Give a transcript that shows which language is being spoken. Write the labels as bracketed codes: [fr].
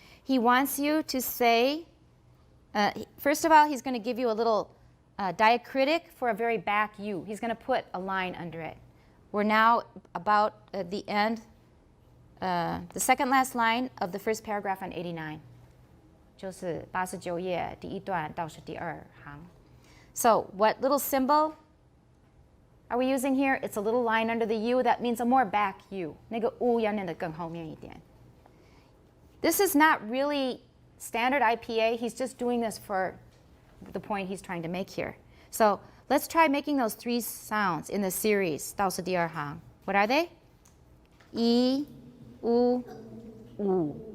[en] He wants you to say, first of all, he's going to give you a little diacritic for a very back U. He's going to put a line under it. We're now about at the end, the second last line of the first paragraph on 89. [zh] 就是89页第一段倒数第二行. [en] So what little symbol are we using here? It's a little line under the U. That means a more back U. [zh] 那个 U 要念得更后面一点. [en] This is not really standard IPA. He's just doing this for the point he's trying to make here. So let's try making those three sounds in the series. [zh] 倒数第二行. [en] What are they? E, U, U.